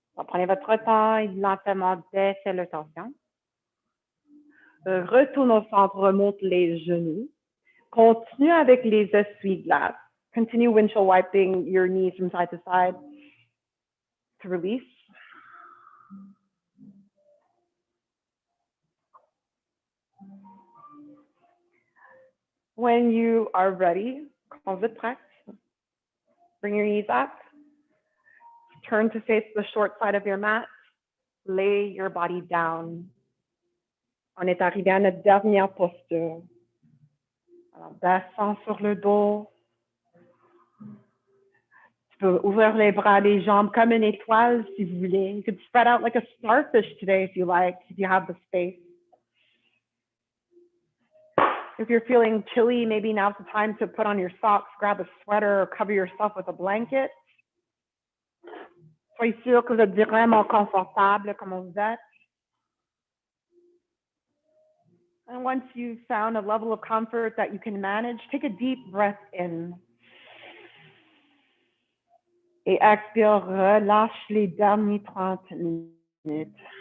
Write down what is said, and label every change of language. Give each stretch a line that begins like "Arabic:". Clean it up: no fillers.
French: Prenez votre temps et lentement baissez le torsion. Retourne au centre, remonte les genoux. Continue avec les essuie-glaces.
English: Continue windshield wiping your knees from side to side to release. When you are ready,
French: quand vous êtes prête,
English: bring your knees up. Turn to face the short side of your mat. Lay your body down.
French: On est arrivé à notre dernière posture. Alors, descends sur le dos. Tu peux ouvrir les bras, les jambes comme une étoile si vous voulez.
English: You could spread out like a starfish today if you like, if you have the space. If you're feeling chilly, maybe now's the time to put on your socks, grab a sweater, or cover yourself with a blanket.
French: Soyez sûr que vous êtes vraiment confortable comme vous êtes.
English: And once you've found a level of comfort that you can manage, take a deep breath in.
French: Et expire, relâche les derniers 30 minutes.